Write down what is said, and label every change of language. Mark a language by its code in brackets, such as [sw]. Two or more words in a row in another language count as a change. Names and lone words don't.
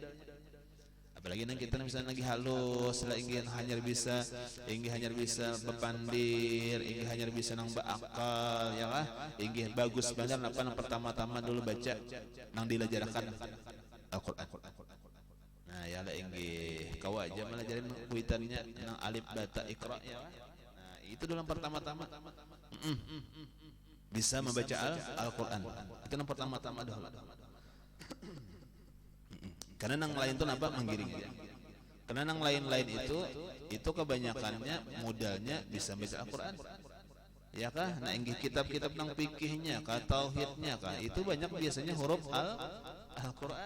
[bjn] Apalagi nang kita misalnya lagi halus, lah ingin hanya bisa bepandir, ingin hanya bisa nang beakal, ya kah? Ingin bagus benar apa nang pertama-tama dulu baca nang dilajarakan Al-Qur'an. Nah, ya lah ingin kau aja melajarin kuitannya nang alif bata iqra ya. Nah, itu dulu pertama-tama. [id] Bisa membaca Al-Qur'an. [bjn] Itu nang pertama-tama dulu. Karena nang lain itu apa menggiring dia. Karena nang lain-lain itu kebanyakannya modalnya bisa baca Al-Quran. Ya kah? Nah inggih kitab-kitab nang fikihnya, kah tauhidnya kah itu banyak biasanya huruf Al-Quran.